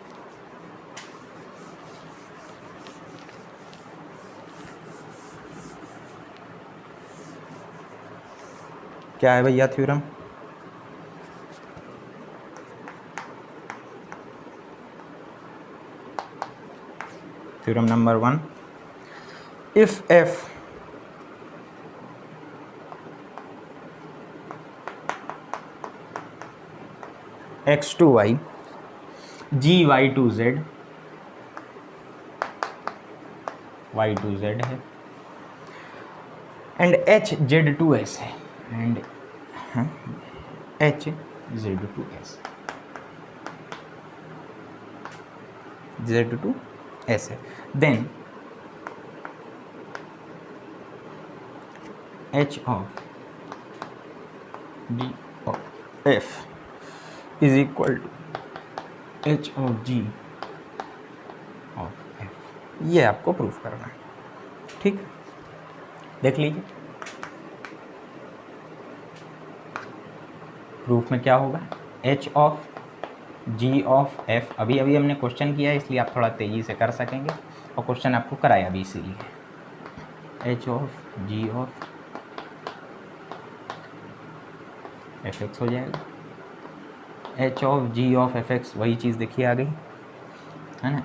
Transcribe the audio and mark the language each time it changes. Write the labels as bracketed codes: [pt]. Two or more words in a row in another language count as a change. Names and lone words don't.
[hi] क्या है भैया थ्योरम, [en] theorem number 1, if f x to y g y to z, y to z है, एंड h z to s है, एंड h z to s, z to s है, देन h of d of f is equal to h of g of f, [hi] ये आपको प्रूफ करना है, ठीक है। देख लीजिए प्रूफ में क्या होगा, [en] h of g of f, [hi] अभी अभी हमने क्वेश्चन किया है इसलिए आप थोड़ा तेज़ी से कर सकेंगे, और क्वेश्चन आपको कराया भी इसीलिए, [en] h of g of fx [hi] हो जाएगा, [en] h of g of fx, [hi] वही चीज़ देखिए आ गई है ना।